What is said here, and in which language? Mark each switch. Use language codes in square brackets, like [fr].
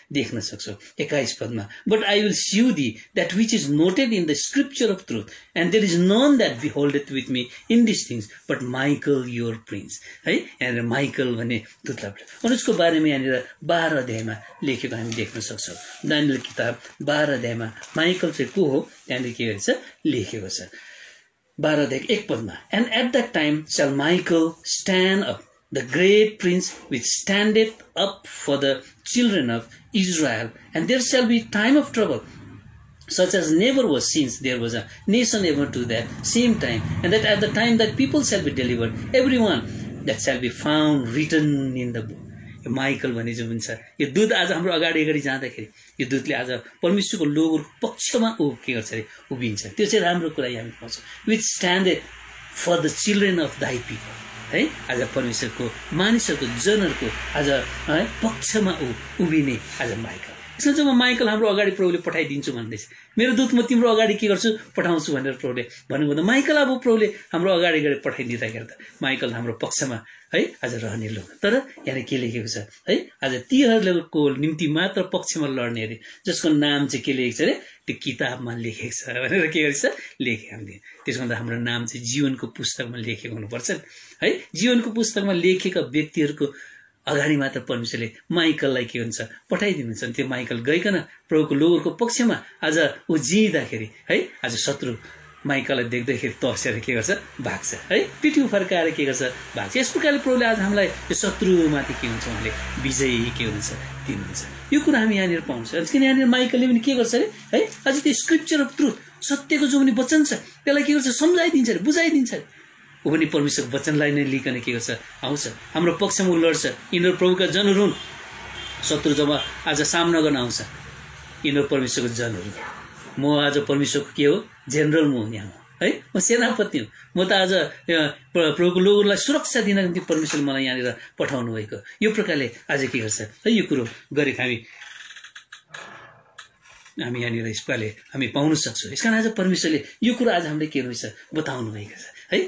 [ne] देख्न सक्छौँ 21 पदमा [en] but I will show thee that which is noted in the scripture of truth and there is none that beholdeth with me in this things but Michael your prince [ne] है यहाँनिर Michael भन्ने दूतलाई अनि उसको बारेमा यहाँनिर 12 अध्यायमा लेखेको हामी देख्न सक्छौँ दानियल किताब 12 अध्यायमा माइकल चाहिँ को हो त्यहाँनिर के गरेछ लेखेको छ 12 पदमा, [en] and at that time shall Michael stand up, the great prince which standeth up for the children of Israel, and there shall be time of trouble, such as never was since there was a nation ever to that same time, and that at the time that people shall be delivered, everyone that shall be found written in the book. [ne] यो Michael भन्ने जो हुन्छ यो दूत आज हाम्रो अगाडि जाँदाखेरि यो दूतले आज परमेश्वरको लोगोको पक्षमा के गर्छ अरे उभिन्छ। त्यो चाहिँ राम्रो कुरा हामी पाउँछौँ। [en] which standeth for the children of thy people, [ne] है आज परमेश्वरको मानिसहरूको जनहरूको आज है पक्षमा उभिने आज माइकल। यसमा जब माइकल हाम्रो अगाडि प्रभुले पठाइदिन्छु भन्दैछ, मेरो दूत म तिम्रो अगाडि के गर्छु पठाउँछु भनेर प्रभुले भन्नुभयो। माइकल अब प्रभुले हाम्रो अगाडि पठाइदिँदाखेरि त माइकल हाम्रो पक्षमा है आज रहने लोक। तर यहाँ के लेखेको छ है, आज तीहरूको निम्ति मात्र पक्षमा लड्ने अरे जसको नाम चाहिँ के लेखेको छ अरे त्यो किताबमा लेखेको छ भनेर के गरेछ लेखे हामीले। त्यसो भन्दा हाम्रो नाम चाहिँ जीवनको पुस्तकमा लेखेको हुनुपर्छ है। जीवनको पुस्तकमा लेखेका व्यक्तिहरूको अगाडि मात्र परमेश्वरले माइकललाई के हुन्छ पठाइदिनुहुन्छ। त्यो माइकल गइकन प्रभुको लोगोको पक्षमा आज ऊ जिँदाखेरि है आज शत्रु माइकललाई देख्दाखेरि तर्सेर के गर्छ भाग्छ है, पिठ्यु फर्काएर के गर्छ भाग्छ। यस प्रकारले प्रभुले आज हामीलाई यो शत्रुमाथि के हुन्छ उहाँले विजयी के हुन्छ दिनुहुन्छ। यो कुरा हामी यहाँनिर पाउँछ। किन यहाँनिर माइकलले पनि के गर्छ अरे है अझ त्यो [en] scripture of truth [ne] सत्यको जो पनि वचन छ त्यसलाई के गर्छ सम्झाइदिन्छ अरे बुझाइदिन्छ अरे। ऊ पनि परमेश्वरको वचनलाई नै लिकन के गर्छ आउँछ हाम्रो पक्षमा ऊ लड्छ। यिनीहरू प्रभुका जनहरू हुन्। शत्रु जब आज सामना गर्न आउँछ यिनीहरू परमेश्वरको जनहरू। म आज परमेश्वरको के हो जेनरल म यहाँ है, म सेनापति हुँ। म त आज प्रभुको लोगोलाई सुरक्षा दिनको निम्ति परमेश्वरले मलाई यहाँनिर पठाउनु भएको। यो प्रकारले आज के गर्छ है यो कुरो गरेको हामी यहाँनिर यसपाले हामी पाउन सक्छौँ। यस कारण आज परमेश्वरले यो कुरो आज हामीले के रहेछ बताउनु भएको छ है।